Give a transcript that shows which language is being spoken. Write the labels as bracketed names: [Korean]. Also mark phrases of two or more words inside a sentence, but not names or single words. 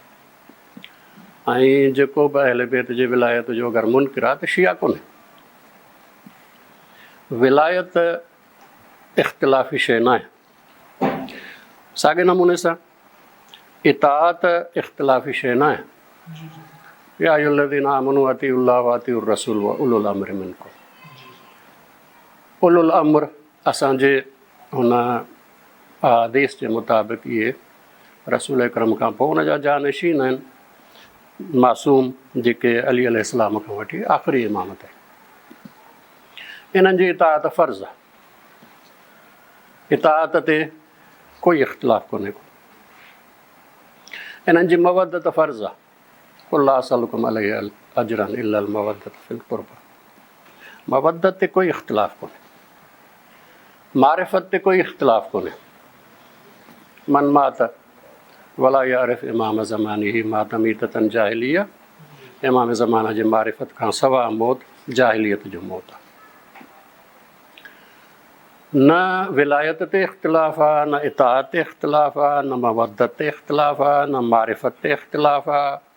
[Sindhi] ऐं जेको बि अहले बैत जी विलायत जो अगरि मुनकिर आहे त शिया कोन्हे। विलायत इख़्तिलाफ़ी शइ न आहे। साॻे नमूने सां इताअत इख़्तिलाफ़ी शइ न आहे। [Arabic] يا أيها الذين آمنوا أطيعوا الله وأطيعوا الرسول وأولي الأمر منكم. [Sindhi] उलुल अम्र असांजे हुन हदीस जे मुताबिक़ इहे रसूल अकरम खां पोइ हुन जा जानशीन आहिनि, मासूम जेके अली अलैहिस्सलाम खां वठी आख़िरी इमाम ताईं। इन्हनि जी इताअत फ़र्ज़ु आहे। इताअत ते कोई इख़्तिलाफ़ कोन्हे को। इन्हनि जी मवदत फ़र्ज़ु आहे। [Arabic] قل لا أسألكم عليه أجرا إلا المودة في القربى. [Sindhi] मवदत ते कोई इख़्तिलाफ़ कोन्हे। मारिफ़त ते कोई इख़्तिलाफ़ कोन्हे। [Arabic] من مات ولا يعرف إمام زمانه مات ميتة جاهلية. [Sindhi] इमाम ज़माना जे मारिफ़त खां सवा मौत जाहिलियत जो मौत आहे। न विलायत ते इख़्तिलाफ़ आहे, न इताअत ते इख़्तिलाफ़ आहे, न मवदत ते इख़्तिलाफ़ आहे, न मारिफ़त ते इख़्तिलाफ़ आहे।